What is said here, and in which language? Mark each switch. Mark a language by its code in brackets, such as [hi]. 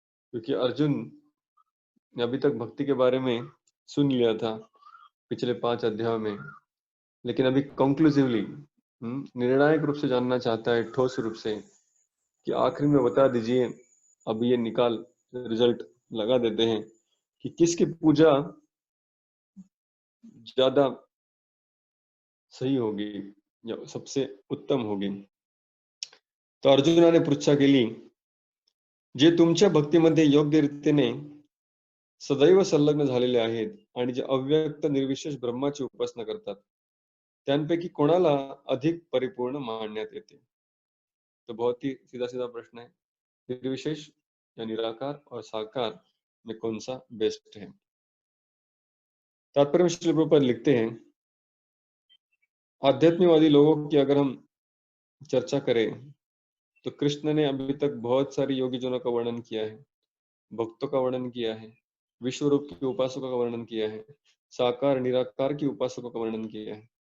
[hi] क्योंकि अर्जुन ने अभी तक भक्ति के बारे में सुन लिया था पिछले 5 अध्यायों में, लेकिन अभी कंक्लूसिवली निर्णायक रूप से जानना चाहता है, ठोस रूप से, कि आखिर में बता दीजिए, अब ये निकाल रिजल्ट लगा देते हैं कि किसकी पूजा ज्यादा सही होगी या सबसे उत्तम होगी। [mr] तो अर्जुनाने पृच्छा केली, जे तुमच्या भक्तीमध्ये योग्य रीतीने सदैव संलग्न झालेले आहेत आणि जे अव्यक्त निर्विशेष ब्रह्माची उपासना करतात, त्यांपैकी कोणाला अधिक परिपूर्ण मानण्यात येते? [hi] तो बहुत ही सीधा सीधा प्रश्न है, निर्विशेष या निराकार और साकार में कौन सा बेस्ट है? तात्पर्य में श्रील प्रभुपाद लिखते हैं, आध्यात्मिकवादी लोगों की अगर हम चर्चा करें तो कृष्ण ने अभी तक बहुत सारी योगी जनों का वर्णन किया है, भक्तों का वर्णन किया है, विश्व रूप के उपासकों का वर्णन किया है, साकार निराकार की उपासकों का वर्णन किया है।